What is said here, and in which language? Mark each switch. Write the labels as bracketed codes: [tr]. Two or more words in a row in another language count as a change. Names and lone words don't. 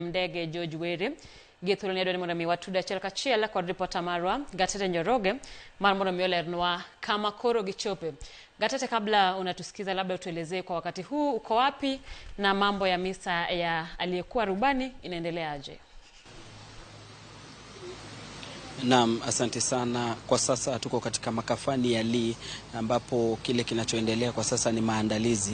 [luo] Ndege George Were gethuloni adwani mondo mi watudo achiel kachiel kod ripota marwa Gatete Njoroge mar mondo mi olernwa kama koro gichope. [sw] Gatete, kabla unatusikiza, labda utuelezee kwa wakati huu uko wapi na mambo ya misa ya aliyekuwa rubani inaendelea aje? Naam, asante sana. Kwa sasa tuko katika makafani ya Lee ambapo kile kinachoendelea kwa sasa ni maandalizi.